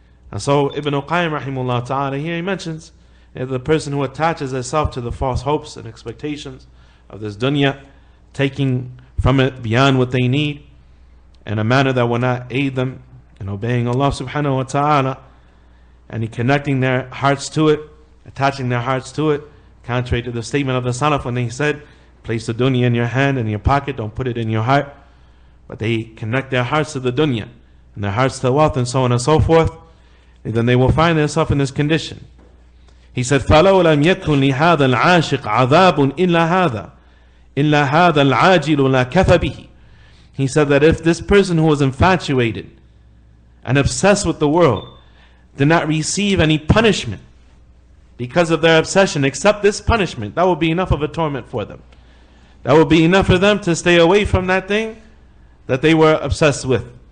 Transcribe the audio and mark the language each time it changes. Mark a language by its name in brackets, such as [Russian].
[English] And so Ibn Qayyim rahimahullah ta'ala, here he mentions the person who attaches himself to the false hopes and expectations of this dunya, taking from it beyond what they need in a manner that will not aid them in obeying Allah subhanahu wa ta'ala, and he connecting their hearts to it, attaching their hearts to it, contrary to the statement of the Salaf when they said, place the dunya in your hand, in your pocket, don't put it in your heart. But they connect their hearts to the dunya and their hearts to wealth and so on and so forth, and then they will find themselves in this condition. He said, [Arabic] فَلَوْ لَمْ يَكُنْ لِهَذَا الْعَاشِقْ عَذَابٌ إِلَّا هَذَا الْعَاجِلُ لَا كَفَ بِهِ. [English] He said that if this person who was infatuated and obsessed with the world did not receive any punishment because of their obsession except this punishment, that would be enough of a torment for them. That would be enough for them to stay away from that thing that they were obsessed with.